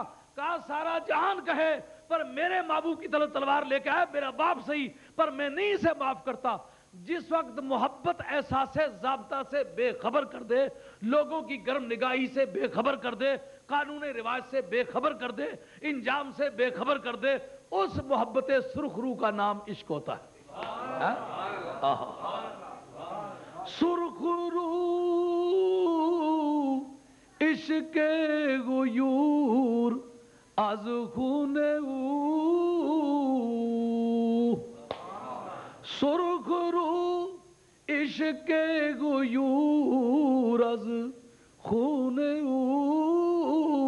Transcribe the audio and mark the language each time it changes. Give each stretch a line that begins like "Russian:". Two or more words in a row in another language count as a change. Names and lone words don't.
Urdu: کہا سارا جہان کہے پر میرے محبوب کی طرف تلوار لے کے آئے، میرا باپ صحیح پر میں نہیں اسے معاف کرتا. جس وقت محبت احساس ضابطہ سے بے خبر کر دے، لوگوں کی گرم نگاہی سے بے خبر کر دے، قانون رواج سے بے خبر کر دے، انجام سے بے خبر کر دے، اس محبت سرخ رو کا نام عشق ہوتا ہے.
Persian: سرخ رو عشق غیور از خون او، سرخ رو عشق غیور از خون او،